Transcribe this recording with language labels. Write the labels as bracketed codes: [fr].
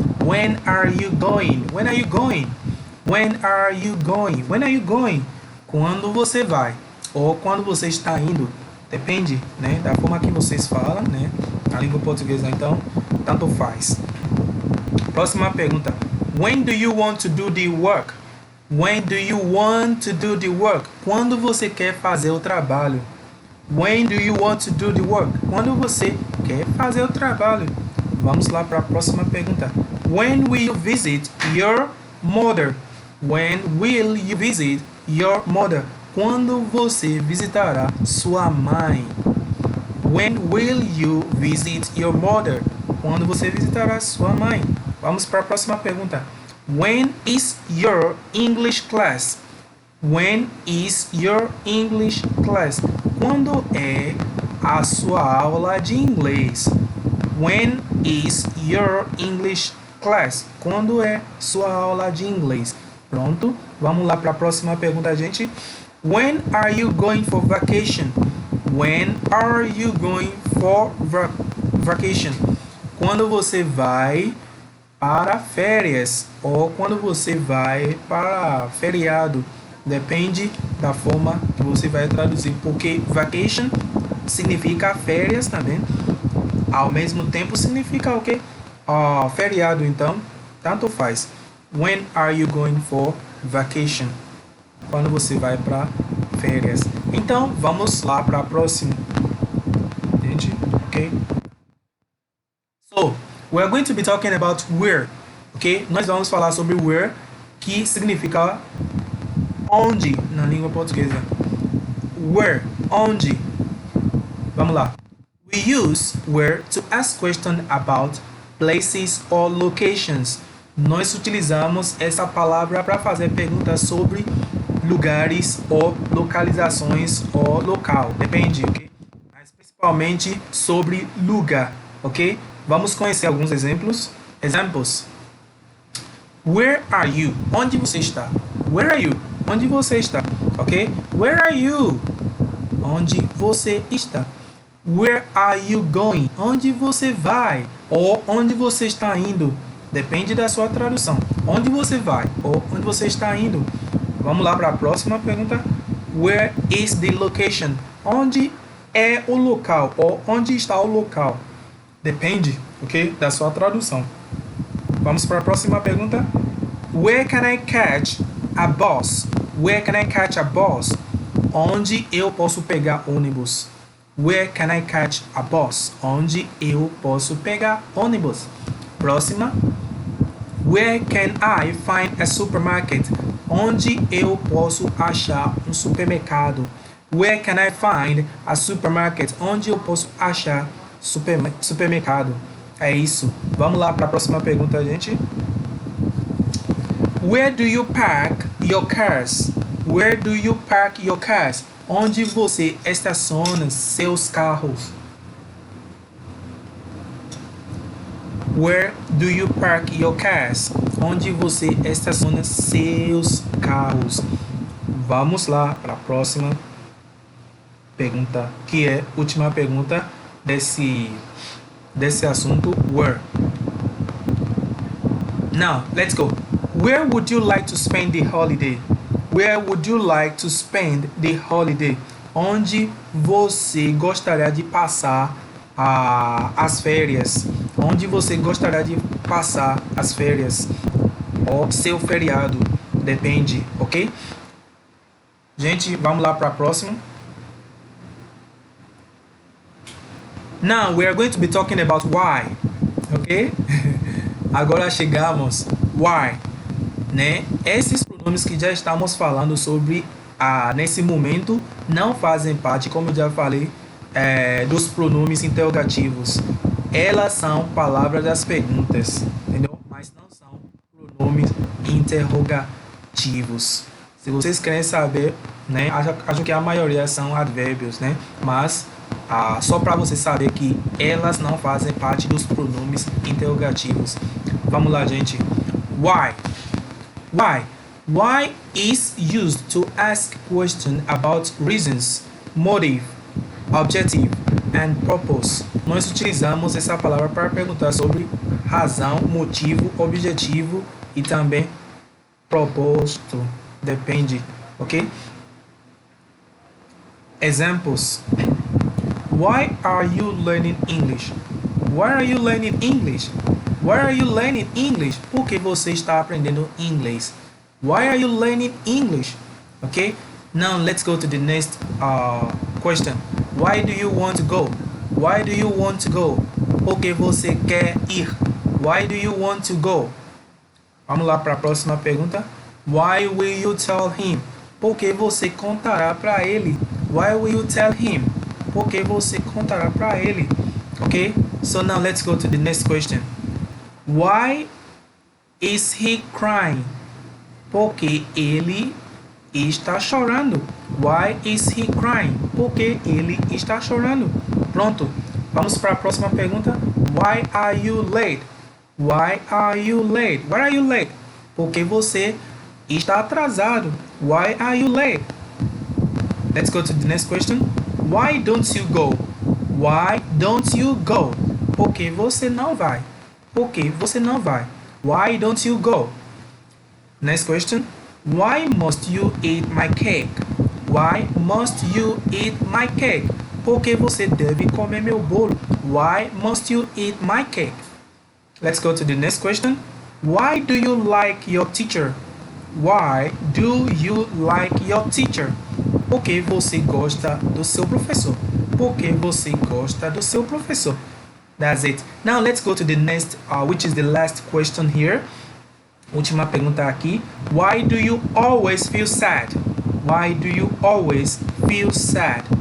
[en] When are you going? When are you going? When are you going? When are you going? [pt] Quando você vai ou quando você está indo. Depende, da forma que vocês falam, na língua portuguesa, então, tanto faz. Próxima pergunta. [en] When do you want to do the work? When do you want to do the work? [pt] Quando você quer fazer o trabalho? [en] When do you want to do the work? [pt] Quando você quer fazer o trabalho? Vamos lá para a próxima pergunta. [en] When will you visit your mother? When will you visit your mother? [pt] Quando você visitará sua mãe? [en] When will you visit your mother? [pt] Quando você visitará sua mãe? Vamos para a próxima pergunta. [en] When is your English class? When is your English class? [pt] Quando é a sua aula de inglês? [en] When is your English class? [pt] Quando é sua aula de inglês? Pronto, vamos lá para a próxima pergunta, gente. [en] When are you going for vacation? When are you going for vacation? [pt] Quando você vai para férias ou quando você vai para feriado. Depende da forma que você vai traduzir, porque vacation significa férias também. Ao mesmo tempo significa o quê? Feriado, então, tanto faz. [en] When are you going for vacation? [pt] Quando você vai para férias. Então, vamos lá para a próxima. Gente, ok? [en] We are going to be talking about where, ok? [pt] Nós vamos falar sobre where, que significa onde na língua portuguesa. Where, onde. Vamos lá. [en] We use where to ask questions about places or locations. [pt] Nós utilizamos essa palavra para fazer perguntas sobre lugares ou localizações ou local. Depende, ok? Mas principalmente sobre lugar, ok? Vamos conhecer alguns exemplos. [en] Examples. Where are you? [pt] Onde você está? [en] Where are you? [pt] Onde você está? [en] Ok? Where are you? [pt] Onde você está? [en] Where are you going? [pt] Onde você vai? Ou onde você está indo? Depende da sua tradução. Onde você vai? Ou onde você está indo? Vamos lá para a próxima pergunta. [en] Where is the location? [pt] Onde é o local? Ou onde está o local? Depende, ok? Da sua tradução. Vamos para a próxima pergunta. [en] Where can I catch a bus? Where can I catch a bus? [pt] Onde eu posso pegar ônibus? [en] Where can I catch a bus? [pt] Onde eu posso pegar ônibus? Próxima. [en] Where can I find a supermarket? [pt] Onde eu posso achar um supermercado? [en] Where can I find a supermarket? [pt] Onde eu posso achar supermercado? É isso. Vamos lá para a próxima pergunta, gente. [en] Where do you park your cars? Where do you park your cars? [pt] Onde você estaciona seus carros? [en] Where do you park your cars? [pt] Onde você estaciona seus carros? Vamos lá para a próxima pergunta, que é a última pergunta desse assunto, where. [en] Now, let's go. Where would you like to spend the holiday? Where would you like to spend the holiday? [pt] Onde você gostaria de passar as férias? Onde você gostaria de passar as férias? Ou seu feriado? Depende, ok? Gente, vamos lá para a próxima. [en] Now we are going to be talking about why, ok? [pt] Agora chegamos why, né? Esses pronomes que já estamos falando sobre nesse momento não fazem parte, como eu já falei, dos pronomes interrogativos. Elas são palavras das perguntas, entendeu? Mas não são pronomes interrogativos. Se vocês querem saber, né? Acho que a maioria são advérbios, né? Mas só para você saber que elas não fazem parte dos pronomes interrogativos. Vamos lá, gente. Why? Why? [en] Why is used to ask questions about reasons, motive, objective and purpose. [pt] Nós utilizamos essa palavra para perguntar sobre razão, motivo, objetivo e também propósito. Depende, ok? [en] Examples. Why are you learning English? Why are you learning English? Why are you learning English? [pt] Por que você está aprendendo inglês? [en] Why are you learning English? Okay? Now let's go to the next question. Why do you want to go? Why do you want to go? [pt] Por que você quer ir? [en] Why do you want to go? [pt] Vamos lá para a próxima pergunta. [en] Why will you tell him? [pt] Por que você contará para ele? [en] Why will you tell him? [pt] Por que você contará para ele? [en] Okay? So now let's go to the next question. Why is he crying? [pt] Porque ele está chorando. [en] Why is he crying? [pt] Porque ele está chorando. Pronto. Vamos para a próxima pergunta. [en] Why are you late? Why are you late? Why are you late? [pt] Porque você está atrasado. [en] Why are you late? Let's go to the next question. Why don't you go? Why don't you go? [pt] Porque você não vai. Porque você não vai. [en] Why don't you go? Next question. Why must you eat my cake? Why must you eat my cake? [pt] Porque você deve comer meu bolo. [en] Why must you eat my cake? Let's go to the next question. Why do you like your teacher? Why do you like your teacher? [pt] Porque você gosta do seu professor. Porque você gosta do seu professor. [en] That's it. Now let's go to the next, which is the last question here. [pt] Última pergunta aqui. [en] Why do you always feel sad? Why do you always feel sad?